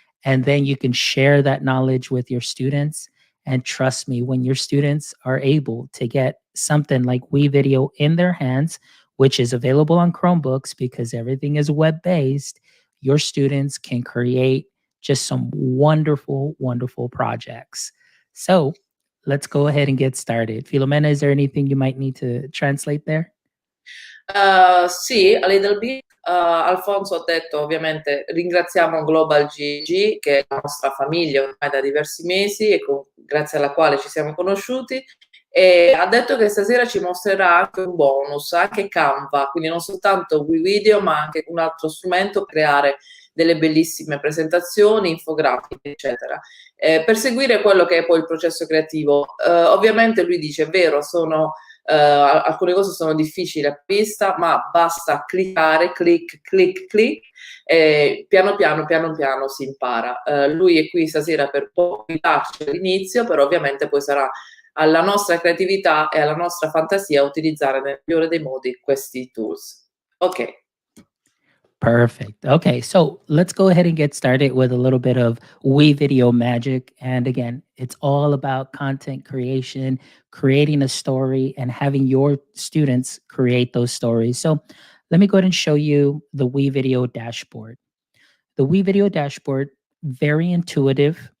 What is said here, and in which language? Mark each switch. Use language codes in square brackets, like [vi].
[en] And then you can share that knowledge with your students. And trust me, when your students are able to get something like Wevideo in their hands, which is available on Chromebooks because everything is web-based, your students can create just some wonderful, wonderful projects. So let's go ahead and get started. Filomena, is there anything you might need to translate there? Sì, a little bit. [it] Alfonso ha detto, ovviamente, ringraziamo Global GG, che è la nostra famiglia ormai da diversi mesi e grazie alla quale ci siamo conosciuti, e ha detto che stasera ci mostrerà anche un bonus, anche Canva, quindi non soltanto Wevideo ma anche un altro strumento per creare delle bellissime presentazioni, infografiche, eccetera, per seguire quello che è poi il processo creativo. Ovviamente lui dice, è vero, alcune cose sono difficili a vista, ma basta cliccare, clic, e piano piano si impara. Lui è qui stasera per poi darci all'inizio, però ovviamente poi sarà alla nostra creatività e alla nostra fantasia utilizzare nel migliore dei modi questi tools. Ok. [en] Perfect. Okay, so let's go ahead and get started with a little bit of Wevideo magic. And again, it's all about content creation, creating a story, and having your students create those stories. So let me go ahead and show you the Wevideo Dashboard. The Wevideo Dashboard, very intuitive.